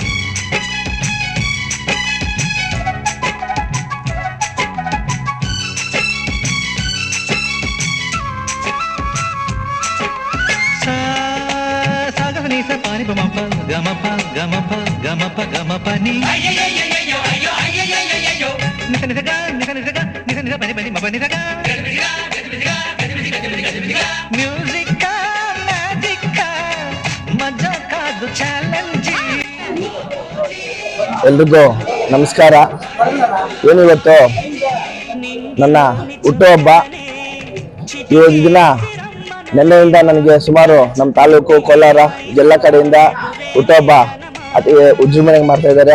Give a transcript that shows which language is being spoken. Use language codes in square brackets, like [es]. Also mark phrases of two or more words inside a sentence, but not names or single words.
[en] పాని గమప గమప గమప గమప గమపని నిస నిసగా నిస నిసగా నిస నిస పని పని మప నిసగా. music magic [te] మజా కాదు ಚಾಲೆಂಜ್. [kn] ಎಲ್ರಿಗೂ ನಮಸ್ಕಾರ. ಏನಿವತ್ತು ನನ್ನ ಹುಟ್ಟುಹಬ್ಬ. ಈ ದಿನ ನಿನ್ನೆಯಿಂದ ನನಗೆ ಸುಮಾರು ನಮ್ಮ ತಾಲೂಕು ಕೋಲಾರ ಎಲ್ಲ ಕಡೆಯಿಂದ ಹುಟ್ಟುಹಬ್ಬ ಅತಿ ವಿಜೃಂಭಣೆಗೆ ಮಾಡ್ತಾ ಇದ್ದಾರೆ.